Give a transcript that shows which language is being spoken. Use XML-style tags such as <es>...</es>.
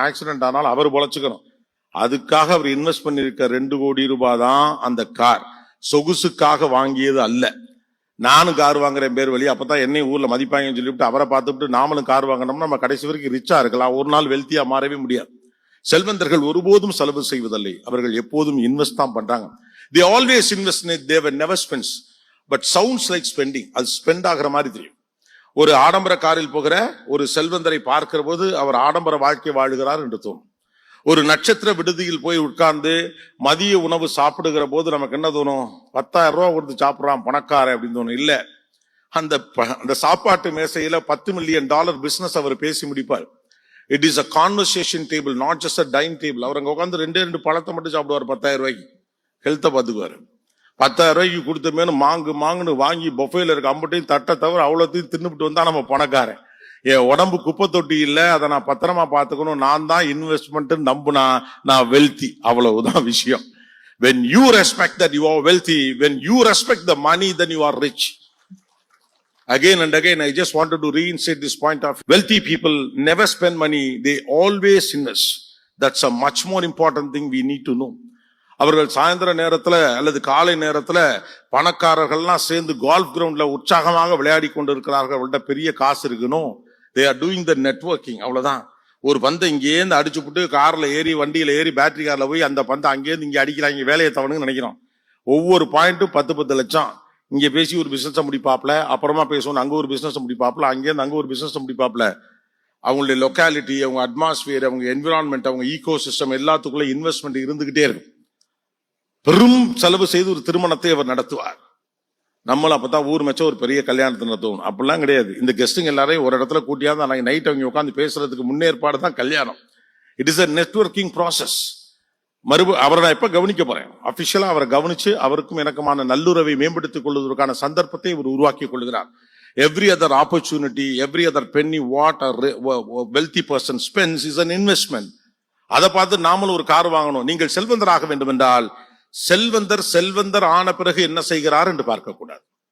<ta>Accident ஆனாலும் அவர் பொழைச்சுக்கணும். அதுக்காக அவர் invest பண்ணிருக்க 2 கோடி ரூபாய் தான் அந்த கார். சொகுசுக்காக வாங்கியது அல்ல. நானும் கார் வாங்குறேன் பேர் வழி, அப்பதான் என்னையும் ஊர்ல மதிப்பாங்கன்னு சொல்லிவிட்டு அவரை பார்த்துட்டு நாமளும் கார் வாங்கினோம்னா நம்ம கடைசி வரைக்கும் ரிச்சா இருக்கலாம், ஒரு நாள் வெல்த்தியா மாறவே முடியாது. செல்வந்தர்கள் ஒருபோதும் செலவு செய்வதில்லை, அவர்கள் எப்போதும் இன்வெஸ்ட் தான் பண்றாங்க.</ta> <en>They always invest in it, they never spends. But sounds like spending.</en> <ta>அது ஸ்பெண்ட் ஆகிற மாதிரி தெரியும். ஒரு ஆடம்பர காரில் போகிற ஒரு செல்வந்தரை பார்க்கிற போது அவர் ஆடம்பர வாழ்க்கை வாழுகிறார் என்று தோணும். ஒரு நட்சத்திர விடுதியில் போய் உட்கார்ந்து மதிய உணவு சாப்பிடுகிற போது நமக்கு என்ன தோணும்? 10,000 ரூபாய் கொடுத்து சாப்பிடுறான் பணக்காரன் அப்படின்னு தோணும். இல்ல, அந்த சாப்பாட்டு மேசையில $10 மில்லியன் பிசினஸ் அவர் பேசி முடிப்பார்.</ta> <en>It is a conversation table, not just a dining table.</en> <ta>அவர் அங்க உட்காந்து 2 பழத்தை மட்டும் சாப்பிடுவார் 10,000 ரூபாய்க்கு. ஹெல்த்தை பார்த்துக்குவாரு. 10,000 ரூபாய்க்கு கொடுத்த மேனு மாங்குன்னு வாங்கி பொஃபேல இருக்க அம்பட்டையும் தட்டை தவிர அவ்வளோத்தையும் தின்னுபிட்டு வந்தா நம்ம பணக்காரன். என் உடம்பு குப்பை தொட்டி இல்ல, அதை நான் பத்திரமா பாத்துக்கணும், நான் தான் இன்வெஸ்ட்மெண்ட் நம்புனா நான் வெல்தி, அவ்வளவுதான் விஷயம்.</ta> <en>When you respect that you are wealthy, when you respect the money, then you are rich. Again and again, I just wanted to reinstate this point of wealthy people never spend money, they always invest. That's a much more important thing we need to know.</en> <ta>அவர்கள் சாயந்தர நேரத்துல அல்லது காலை நேரத்துல பணக்காரர்கள்லாம் சேர்ந்து golf கிரவுண்ட்ல உற்சாகமாக விளையாடி கொண்டு இருக்கிறார்கள். அவர்கள்ட்ட பெரிய காசு இருக்கணும்.</ta> <en>They are doing the networking, அவ்வளவுதான்.</en> <ta>ஒரு பந்தை இங்கேருந்து அடிச்சு விட்டு கார்ல ஏறி வண்டியில ஏறி பேட்டரி கார்ல போய் அந்த பந்தை அங்கேருந்து இங்க அடிக்கிறாங்க, வேலையை தவணுன்னு நினைக்கிறோம். ஒவ்வொரு பாயிண்ட்டும் 10 லட்சம். இங்க பேசி ஒரு பிசினஸ் முடிப்பாப்ல, அப்புறமா பேசணும் அங்க ஒரு பிசினஸ் முடிப்பாப்ல, அங்கேருந்து அங்க ஒரு பிசினஸ் முடிப்பாப்ல. அவங்களுடைய லொக்காலிட்டி, அவங்க அட்மாஸ்பியர், அவங்க என்விரான்மெண்ட், அவங்க ஈகோ சிஸ்டம் எல்லாத்துக்குள்ள இன்வெஸ்ட்மெண்ட் இருந்துகிட்டே இருக்கும். பெரும் செலவு செய்து ஒரு திருமணத்தை அவர் நடத்துவார். நம்மளும் அப்பதான் ஊர் மெச்ச ஒரு பெரிய கல்யாணத்தை நடத்துவோம். அப்படிலாம் கிடையாது. இந்த கெஸ்டுங்க எல்லாரையும் ஒரு இடத்துல கூட்டியாந்து அன்னைக்கு நைட் அவங்க உட்காந்து பேசுறதுக்கு முன்னேற்பாடு தான் கல்யாணம்.</ta> <en>It is a networking process.</en> <ta>அவரை நான் எப்ப கவனிக்க போறேன்? அபிஷியலா அவரை கவனிச்சு அவருக்கும் எனக்குமான நல்லுறவை மேம்படுத்திக் கொள்வதற்கான சந்தர்ப்பத்தை இவர் உருவாக்கி கொள்கிறார்.</ta> <en>Every other opportunity, every other penny what a wealthy person spends is an investment.</en> <ta>அதை பார்த்து நாமளும் ஒரு கார் வாங்கணும். நீங்கள் செல்வந்தராக வேண்டும் என்றால் செல்வந்தர் ஆன பிறகு என்ன செய்கிறார் என்று பார்க்க கூடாது.</ta>